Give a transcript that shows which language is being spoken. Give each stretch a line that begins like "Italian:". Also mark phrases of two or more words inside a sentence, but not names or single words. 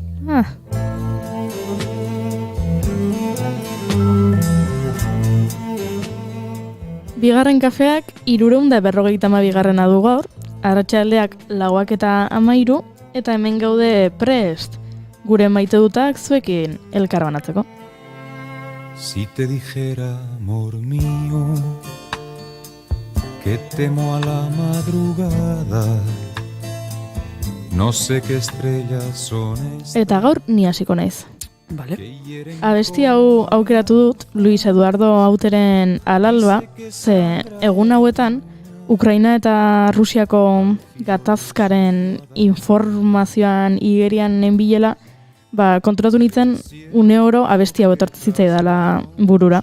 Basque: Bigarren kafeak 352 du gaur, arratsaldeak 4:13 eta hemen gaude prest, gure maite dutak zuekin elkar banatzeko.
Spanish: Si te dijera, amor mío, que temo a la madrugada, no sé qué estrellas son estas.
Basque: Eta gaur ni hasiko naiz. Vale. Abesti hau aukeratu dut Luis Eduardo Auteren Alalba, ze egun hauetan Ukraina eta Rusiako gatazkaren informazioan igerian nenbilela, konturatu nintzen une oro abesti hau etortzen zitzaidala burura.